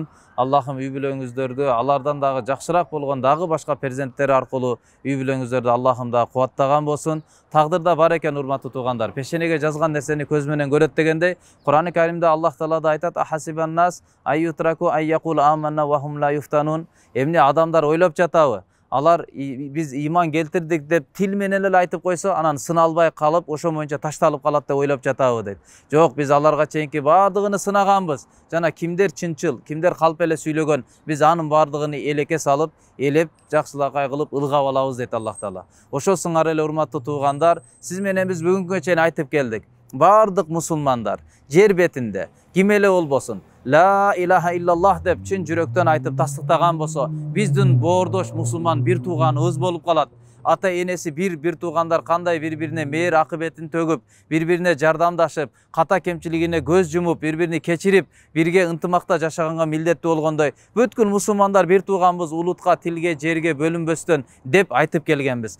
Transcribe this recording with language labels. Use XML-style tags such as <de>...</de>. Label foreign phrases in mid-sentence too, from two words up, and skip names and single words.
<ky>Аллахым үй бүлөңүздөрдү алардан дагы жакшыраак болгон дагы башка перзенттер аркылуу үй бүлөңүздөрдү Аллахым да кубаттаган болсун. Тагдырда бар экен урматтуу туугандар. Пешенеге жазган нерсени көз менен көрөт дегендей, Кур'ан-ы Каримде Аллах Таала да айтат:</ky> <ar>"أحسب الناس أن يتركوا أن يقولوا آمنا وهم لا يفتنون."</ar> <ky>Эмне адамдар ойлоп жатабы? Алар биз иман келтирдик деп тил менен эле айтып койсо, анан сыналбай калып, ошо боюнча ташталып калат деп ойлоп жатабы дейт. Жок, биз аларга чейинки баардыгын сынаганбыз. Жана кимдер чынчыл, кимдер калп эле сүйлөгөн, биз анын баардыгын элекке салып, элеп, жакшылакай кылып ылгап алабыз дейт Аллах Таала. Ошо сыңар эле урматтуу туугандар, сиз менен биз бүгүнгө чейин айтып келдик. Баардык мусулмандар жер бетинде ким эле болбосун,</ky> <ar>لا إله إلا الله</ar> <ky>деп чын жүрөктөн айтып тастыктаган болсо, биздин боордош мусулман бир тууганыбыз болуп калат. Ата энеси бир туугандар кандай бири-бирине мээр акыбетин төгүп, бири-бирине жардамдашып, ката кемчилигине көз жумуп, бири-биrini кечирип, бирге ынтымакта жашаганга милдеттүү болгондой, бүткүл мусулмандар бир тууганбыз, улутка, тилге, жерге бөлүнбөстөн деп айтып келгенбиз.</ky>